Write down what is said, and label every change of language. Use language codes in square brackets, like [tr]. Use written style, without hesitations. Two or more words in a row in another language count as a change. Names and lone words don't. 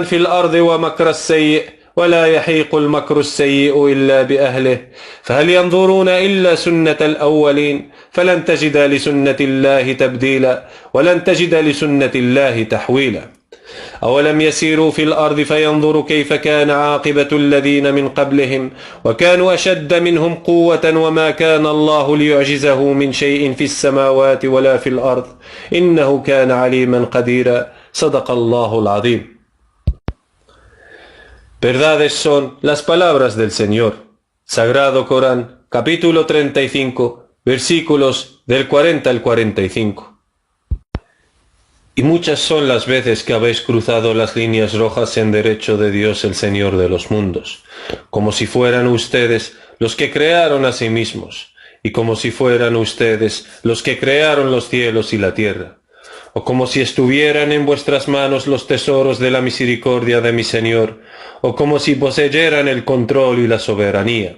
[ar] في الأرض ومكر السيء ولا يحيق المكر السيء إلا بأهله فهل ينظرون إلا سنة الأولين فلن تجد لسنة الله تبديلا ولن تجد لسنة الله تحويلا أولم يسيروا في الأرض فينظروا كيف كان عاقبة الذين من قبلهم وكانوا أشد منهم قوة وما كان الله ليعجزه من شيء في السماوات ولا في الأرض إنه كان عليما قديرا صدق الله العظيم. [es] Verdades son las palabras del Señor. Sagrado Corán, capítulo 35, versículos del 40 al 45. Y muchas son las veces que habéis cruzado las líneas rojas en derecho de Dios el Señor de los mundos, como si fueran ustedes los que crearon a sí mismos, y como si fueran ustedes los que crearon los cielos y la tierra, o como si estuvieran en vuestras manos los tesoros de la misericordia de mi Señor, o como si poseyeran el control y la soberanía.